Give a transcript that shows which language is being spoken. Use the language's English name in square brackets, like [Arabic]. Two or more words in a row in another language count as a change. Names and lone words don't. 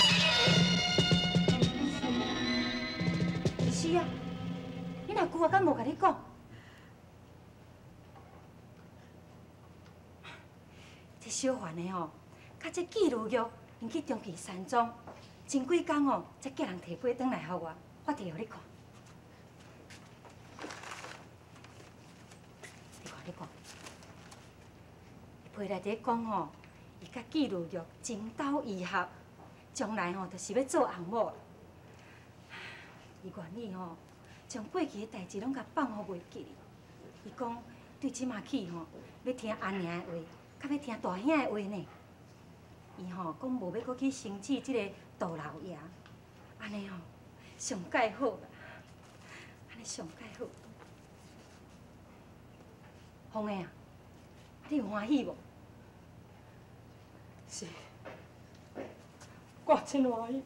[Min Nan Chinese] 是啊，你若久啊，敢无甲你讲？这小环的吼，甲这纪如玉，因去中义山庄，前几工吼，才叫人摕杯转来互我，我摕互你看。你看，批内底讲吼，伊甲纪如玉情投意合，将来吼就是要做红某。伊愿意吼，将过去的代志拢甲放互袂记哩。伊讲对即马起吼，要听阿娘的话，较要听大兄的话呢。伊吼讲无要搁去生气即个杜老爷，安尼吼上介好啦，安尼上介好。凤妹啊，你有欢喜无？是，我真欢喜。